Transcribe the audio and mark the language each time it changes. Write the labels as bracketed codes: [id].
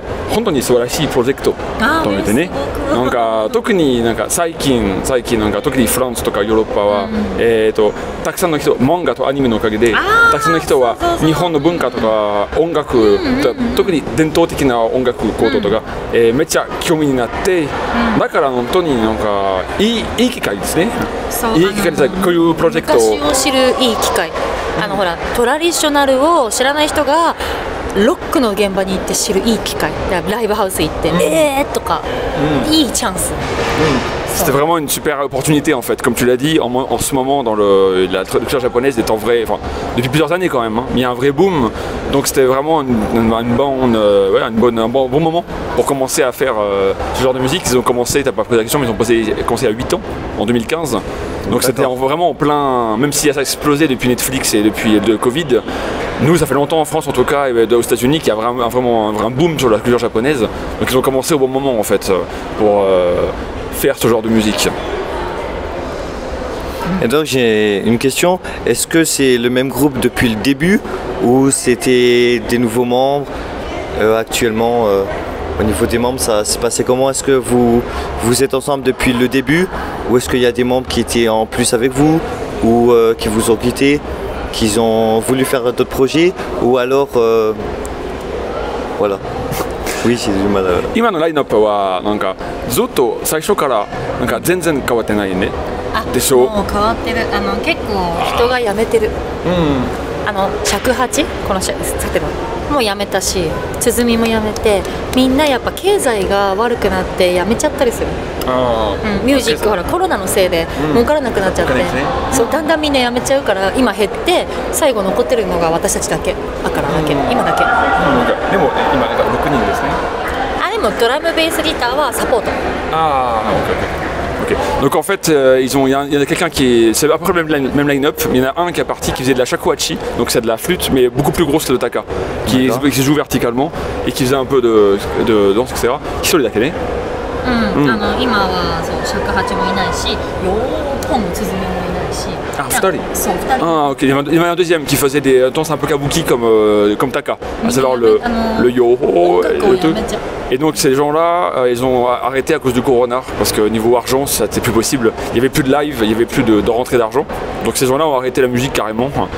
[ja] 本当に素晴らしいプロジェクトと思ってね。なんか特に最近なんか特にフランスとかヨーロッパは、たくさんの人、漫画とアニメのおかげでたくさんの人は日本の文化とか音楽、特に伝統的な音楽行動とか、めっちゃ興味になって、だから本当になんかいい機会ですね。いい機会です。こういうプロジェクトを。昔を知るいい機会。ほらトラディショナルを知らない人がロックの現場に行って知るいい機会。ライブハウス行ってとか、いいチャンス。 [fr] C'était vraiment une super opportunité en fait, comme tu l'as dit, en ce moment dans la culture japonaise est en vrai, enfin depuis plusieurs années quand même, hein, il y a un vrai boom, donc c'était vraiment un bon moment pour commencer à faire ce genre de musique. Ils ont commencé, t'as pas posé la question, mais ils ont commencé à 8 ans, en 2015, donc c'était vraiment en plein, même si ça a explosé depuis Netflix et depuis le Covid, nous ça fait longtemps en France en tout cas, et aux États-Unis qu'il y a vraiment un boom sur la culture japonaise, donc ils ont commencé au bon moment en fait pour faire ce genre de musique. Et donc j'ai une question, est-ce que c'est le même groupe depuis le début ou c'était des nouveaux membres actuellement au niveau des membres ça s'est passé comment? Est-ce que vous êtes ensemble depuis le début ou est-ce qu'il y a des membres qui étaient en plus avec vous ou qui vous ont quitté, qui ont voulu faire d'autres projets ou alors voilà. Oui, c'est du mal. [ja] 今のラインナップはなんかずっと最初からなんか全然変わってないね。でしょ。もう変わってる。結構人が辞めてる。尺八このさてのもう辞めたし、鼓も辞めて、みんなやっぱ経済が悪くなって辞めちゃったりする。ミュージックほらコロナのせいで儲からなくなっちゃって、そうだんだんみんな辞めちゃうから今減って最後残ってるのが私たちだけだからだけ今だけ。でも今なんか6人ですね。でもドラムベースギターはサポート。 [fr] Ok. Donc en fait, il y a quelqu'un qui est. C'est à peu près le même line-up, mais il y en a un qui est parti qui faisait de la shakuhachi, donc c'est de la flûte, mais beaucoup plus grosse que le taka, qui se joue verticalement et qui faisait un peu de danse, etc. Qui sont les dakene? [ja] 今はそう尺八もいないし、4本の鼓もいないし。 [fr] Ah, 2人? [ja] そう2人。 [fr] Ah, ok. Il y en avait un deuxième qui faisait des danses un peu kabuki comme taka, à savoir le yoho et le tout. Et donc ces gens-là, ils ont arrêté à cause du corona, parce que niveau argent, ça n'était plus possible. Il n'y avait plus de live, il n'y avait plus de rentrée d'argent. Donc ces gens-là ont arrêté la musique carrément.